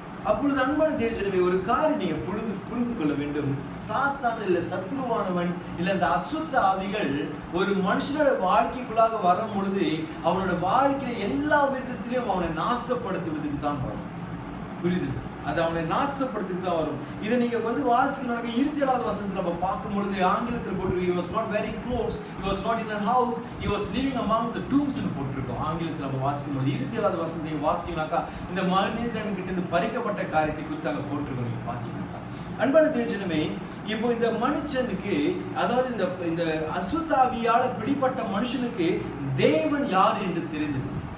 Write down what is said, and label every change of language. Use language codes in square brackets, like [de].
[ta] அப்பொழுது அன்பான தேவஜனமே, ஒரு காரியம் நீங்க புரிந்து கொள்ள வேண்டும். சாத்தான் இல்ல சத்ருவானவன் இல்ல அந்த அசுத்த ஆவிகள் ஒரு மனுஷனோட வாழ்க்கைக்குள்ளாக வரும் பொழுது அவனோட வாழ்க்கையில எல்லா விதத்திலையும் அவனை நாசப்படுத்துவதற்கு தான் வரும். புரியுது? அது அவனை நாசப்படுத்திட்டு தான் வரும். இதை நீங்க வந்து வாசிக்கணும். 27வது வசனத்துல நம்ம பார்க்கும் பொழுது ஆங்கிலத்தில் போட்டிருக்கு, [en] he was not wearing clothes, he was not in a house, he was living among the tombs [ta] னு போட்டிருக்கோம். ஆங்கிலத்தில் நம்ம வாசிக்கும் பொழுது 27வது வசனத்தை வாசிச்சீங்கன்னாக்கா இந்த மனிதன் கிட்ட இருந்து பறிக்கப்பட்ட காரியத்தை குறித்து அங்க போட்டிருக்கோம். நீங்க பாத்தீங்கன்னாக்கா அன்பான தேவஜனமே, இப்போ இந்த மனுஷனுக்கு, அதாவது இந்த அசுத்தாவியால பிடிப்பட்ட மனுஷனுக்கு தேவன் யார் என்று தெரிந்தது.